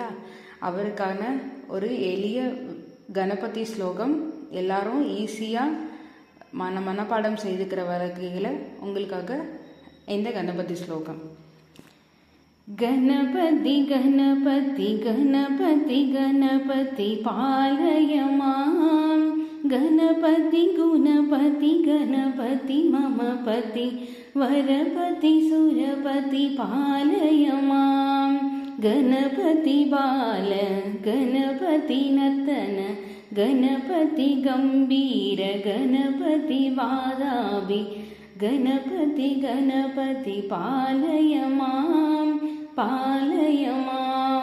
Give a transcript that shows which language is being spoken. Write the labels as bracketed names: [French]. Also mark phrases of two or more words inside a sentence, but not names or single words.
[Tamil] அவருக்கான ஒரு எளிய கணபதி ஸ்லோகம் எல்லாரும் ஈஸியாக மனப்பாடம் செய்துக்கிற வகையில் உங்களுக்காக இந்த கணபதி ஸ்லோகம். [Sanskrit] गणपति गणपति गणपति गणपति पालय माम्, गणपति गुणपति गणपति ममपति वरपति सुरपति पालय मां. गणपति बाल गणपति नर्तन गणपति गंभीर गणपति वादाभि गणपति गणपति पालय मां पालय मां.